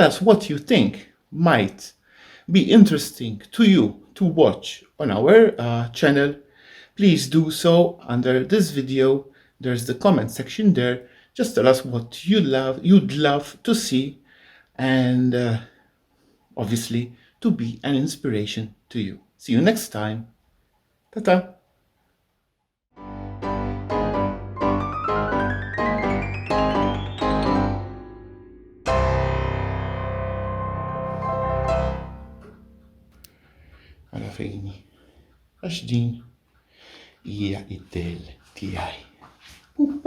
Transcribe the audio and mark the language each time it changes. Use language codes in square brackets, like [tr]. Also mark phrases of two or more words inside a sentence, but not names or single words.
[en] Tell us what you think might be interesting to you to watch on our channel, please do so under this video. There's the comment section there. Just tell us what you'd love to see, and obviously to be an inspiration to you. See you next time. [mt] Ta-ta. Alla fini. Għax din hija id-del tiegħi.